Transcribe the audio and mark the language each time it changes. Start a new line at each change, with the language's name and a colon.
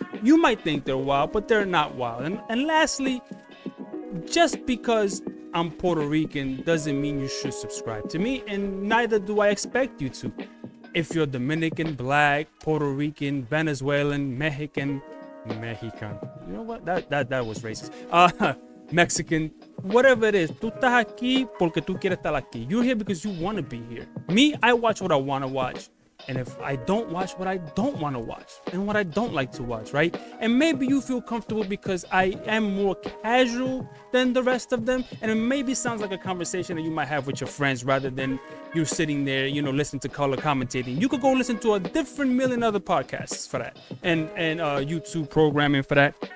English: You might think they're wild, but they're not wild. And lastly, just because I'm Puerto Rican doesn't mean you should subscribe to me, and neither do I expect you to. If you're Dominican, Black, Puerto Rican, Venezuelan, Mexican, you know what? That was racist. Mexican, whatever it is,
Spanish: tú estás aquí porque tú quieres estar aquí.
English: You're here because you want to be here. Me, I watch what I want to watch. And if I don't watch what I don't want to watch and what I don't like to watch, right? And maybe you feel comfortable because I am more casual than the rest of them. And it maybe sounds like a conversation that you might have with your friends rather than you're sitting there, listening to color commentating. You could go listen to a different million other podcasts for that and YouTube programming for that.